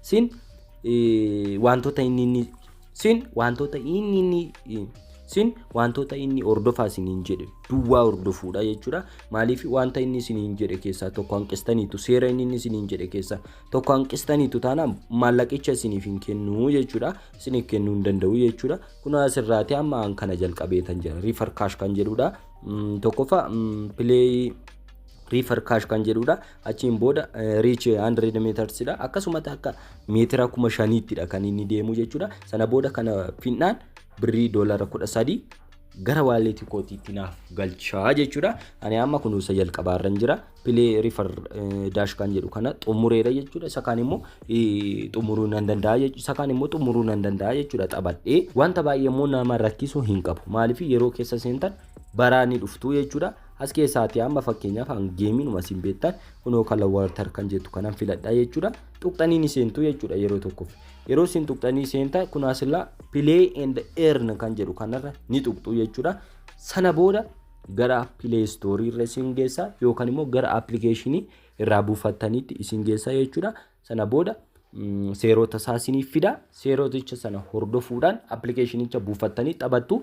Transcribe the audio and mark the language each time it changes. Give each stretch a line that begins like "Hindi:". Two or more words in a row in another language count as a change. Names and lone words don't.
Oromo: Wantoota inni hordofaa isiniin jedhe duwwaa hordofuudha jechuudha. Maaliif wanta inni isiniin jedhe keessaa tokko hanqistaniitu seera inni isiniin jedhe keessaa tokko hanqistaniitu taanaan maallaqicha isiniif hin kennu jechuudha. Isiniif kennuu hin danda'u jechuudha. Kun asirraati amma kana jalqabeetan jira.
English: Refer cash
Oromo: kan jedhudha. Tokkoffaa
English: play refer cash
Oromo: kan jedhudha. Achiin booda
English: reach 100 meters
Oromo: dha. Akkasumas akka meetira 5,000 dha kan inni deemu jechuudha. Sana booda kana finnaan birrii doolaara 13 gara waaleetii kootiitti naaf galchaa jechuudha. Ani amma kunuunsa jalqabaarran jira.
English: Play refer dash
Oromo: kan jedhu kana xumureera jechuudha. Isa kaan immoo xumuruu nan danda'a jechuudha. Isa kaan immoo xumuruu nan danda'a jechuudha. Taphadhee wanta baay'ee immoo nama rakkisuu hin qabu. Maaliif yeroo keessa seentan baraanii dhuftu jechuudha. As keessaati amma fakkeenyaaf geemiinuma isin beektan kunoo kala water kan jettu kanan filadhaa jechuudha. Tuqxanii ni seentu jechuudha yeroo tokkoof. Yeroo isin tuqxanii seenta kun asilla
English: play and earn
Oromo: kan jedhu kanarra ni tuqxu jechuudha. Sana booda gara Play Store irra isin geessa yookaan immoo gara applicationii irraa buufattaniitti isin geessa jechuudha. Sana booda seerota isaanii fida. Seeroticha sana hordofuudhaan applicationicha buufattanii taphattu.